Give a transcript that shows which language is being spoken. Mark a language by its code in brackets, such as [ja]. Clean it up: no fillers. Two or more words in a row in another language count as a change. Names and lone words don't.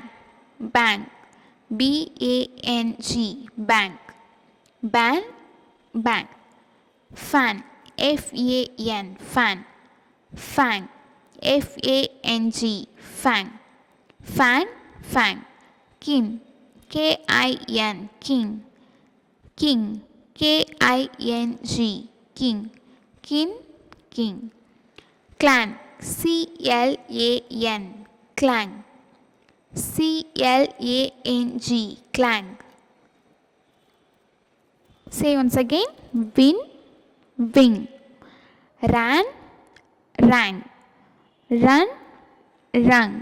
[en] Bank, B-A-N-G, bank. Ban, bank. Fan, F-A-N, fan. Fang, F-A-N-G, fang. Fan, fang. Kin, K-I-N, king. King, K-I-N-G, king. Kin, king. Clan, C-L-A-N, clang. C-L-A-N-G, clang. Say once again. Win, wing. Ran, rang. Run, rung.